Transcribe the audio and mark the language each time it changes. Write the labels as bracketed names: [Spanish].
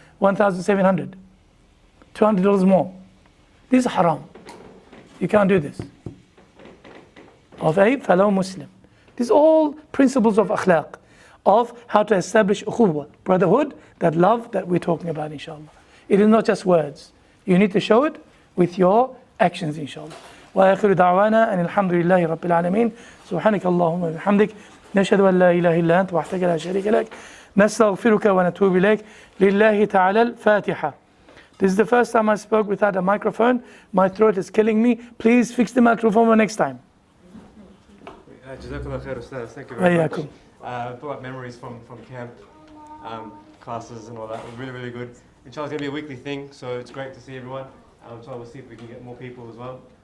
[English] 1,700. $200 more. This is haram. You can't do this. Of a fellow Muslim. These are all principles of akhlaq, of how to establish ukhuwah, brotherhood, that love that we're talking about, inshallah. It is not just words. You need to show it with your actions, inshallah. [Arabic] وآخر دعوانا أن الحمد لله رب العالمين سبحانك اللهم وبحمدك نشهد أن لا إله إلا أنت وحدك لا شريك لك نستغفرك ونتوب إليك لله تعالى الفاتحة. [English] This is the first time I spoke without a microphone. My throat is killing me. Please fix the microphone for next time. Jazakallah khair, Ustadh. Thank you very much. Hayyakum. Brought up memories from camp, classes and all that. It was really, really good. Inshallah, it's going to be a weekly thing, so it's great to see everyone. Inshallah, we'll see if we can get more people as well.